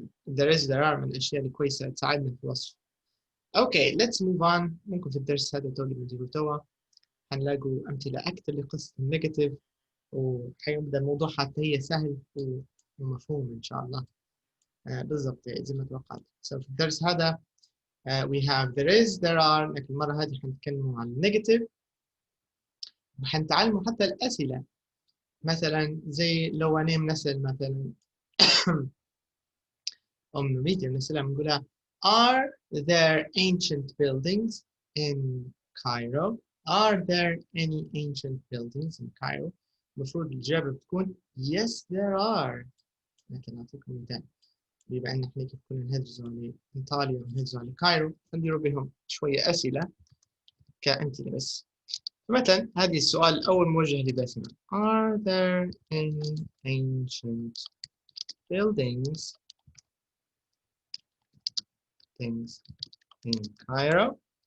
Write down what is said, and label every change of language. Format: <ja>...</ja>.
<ar>there are من الاشياء الكويسه تساعدنا في الوصف اوكي</ar> <en>let's move on</en> <ar>ممكن في الدرس هذا اللي بنديره توا هنلاقوا امثله اكثر لقصه النيجاتيف وحيبدا الموضوع حتى هي سهل ومفهوم ان شاء الله بالضبط زي ما توقعت في الدرس هذا</ar> <en>we have there is there are</en> <ar>لكن المره هذه حنتكلموا عن النيجاتيف وحنتعلموا حتى الأسئلة مثلا زي لو أنا بنسأل مثلا نميديا بنسألها بنقولها</ar> <en>Are there ancient buildings in Cairo? Are there any ancient buildings in Cairo?</en> <ar>المفروض الإجابة بتكون</ar> <en>Yes there are.</en> <ar>لكن أعطيكم مثال بما أن إحنا كيف كنا نهجزوا على إيطاليا ونهجزوا على كايرو نديروا بهم شوية أسئلة كأمثلة بس. مثلا هذه السؤال الأول موجه لباسمة.</ar> <en>Are there any ancient buildings in Cairo?</en>